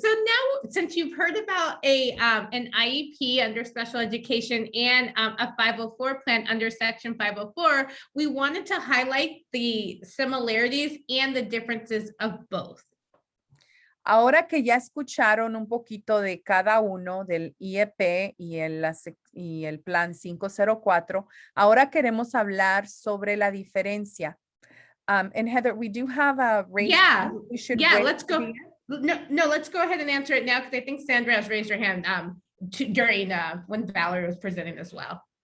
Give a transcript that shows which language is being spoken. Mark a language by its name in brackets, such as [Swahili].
[English] So now, since you've heard about an IEP under special education and a 504 plan under section 504, we wanted to highlight the similarities and the differences of both. [Spanish] Ahora que ya escucharon un poquito de cada uno del IEP y el plan 504, ahora queremos hablar sobre la diferencia. [English] And Heather, we do have a raise. Yeah, yeah, let's go. No, let's go ahead and answer it now because I think Sandra has raised her hand during when Valerie was presenting as well.